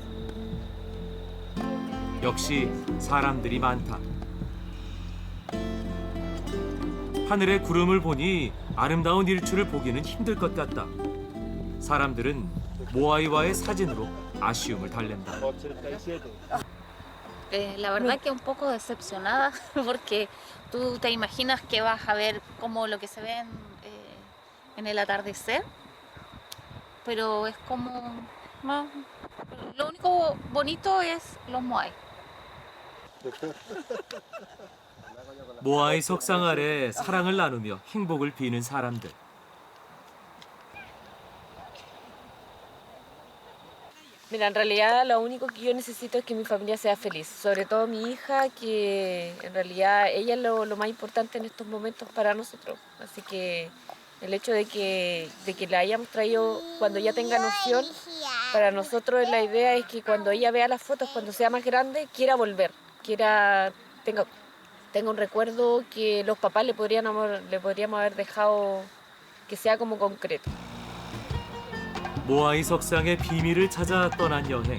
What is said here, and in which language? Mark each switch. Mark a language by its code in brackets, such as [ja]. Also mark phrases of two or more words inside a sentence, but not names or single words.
[ko] 역시 사람들이 많다. 하늘에 구름을 보니 아름다운 일출을 보기는 힘들 것 같다. 사람들은 모아이와의 사진으로 아쉬움을 달랜다. [es] La verdad que un poco decepcionada porque tú te imaginas que vas a ver como lo que se ve en el atardecer, pero es como no, lo único bonito es los moai. [ko] 모아이 석상 아래 사랑을 나누며 행복을 비는 사람들. [es] Mira, en realidad lo único que yo necesito es que mi familia sea feliz, sobre todo mi hija, que en realidad ella es lo más importante en estos momentos para nosotros. Así que el hecho de que la hayamos traído cuando ella tenga noción, para nosotros la idea es que cuando ella vea las fotos, cuando sea más grande, quiera volver, tenga un recuerdo que los papás le podríamos haber dejado que sea como concreto. [ko] 모아이 석상의 비밀을 찾아 떠난 여행.